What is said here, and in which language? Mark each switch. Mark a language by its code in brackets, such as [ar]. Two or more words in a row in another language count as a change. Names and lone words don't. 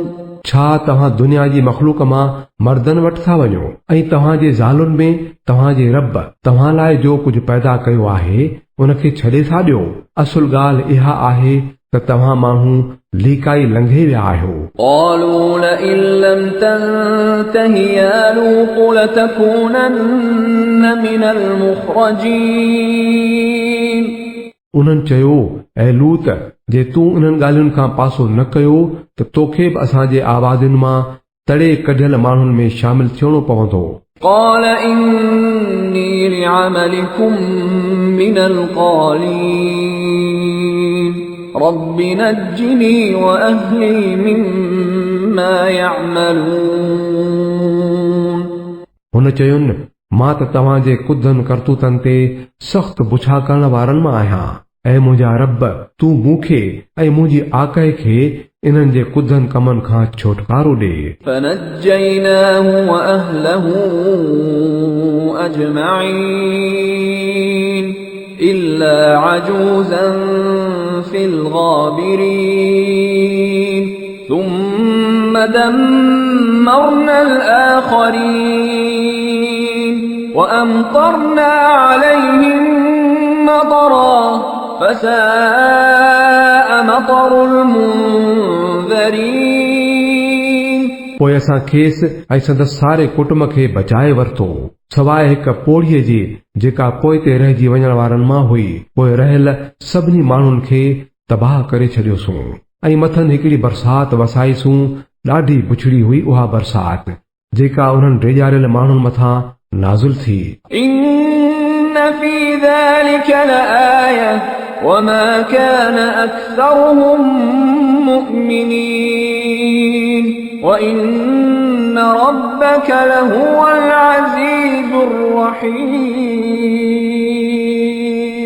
[sd] छा तव्हां दुनिया जी मखलूक मां मर्दनि वटि था वञो ऐं तव्हांजे ज़ालुनि में तव्हांजे रब तव्हां लाइ जो कुझु पैदा कयो आहे उनखे छॾे था ॾियो असुल ॻाल्हि इहा आहे त तव्हां माण्हू लीकाई लंघे विया आहियो [ar] قالوا لئن لم تنته يا لوط لتكونن من المخرجين [sd] उन्हनि चयो ऐं लूत जे तूं उन्हनि ॻाल्हियुनि खां पासो न कयो त तोखे बि असांजे आवाज़ुनि मां तड़े कढियल माण्हुनि में शामिल थियणो पवंदो [ar] قال إني لعملكم من القالين رب نجني وأهلي مما يعملون [sd] हुन चयुनि मां त तव्हांजे कुदनि करतूतनि ते सख़्त बुछा करण वारनि मां आहियां ऐं मुंहिंजा रब तूं मूंखे ऐं मुंहिंजी आकए खे इन्हनि जे कुदनि कमनि खां छुटकारो ॾे [ar] فنجيناه وأهله أجمعين إلا عجوزا في الغابرين ثم دمرنا الآخرين وأمطرنا عليهم مطرا فساء مطر المنذرين [sd] पोइ असां खेसि ऐं संदसि सारे कुटुंब खे बचाए वरितो सवाइ हिक पोड़ीअ जे जेका पोइ ते रहिजी वञण वारनि मां हुई पोइ रहियल सभिनी माण्हुनि खे तबाह करे छॾियोसूं ऐं मथनि हिकिड़ी बरसात वसाईसूं ॾाढी बुछड़ी हुई उहा बरसात जेका उन्हनि रेॼारियल माण्हुनि मथां नाज़ुल थी [ar] إن في ذلك لآية وما كان أكثرهم مؤمنين وإن ربك لهو العزيز الرحيم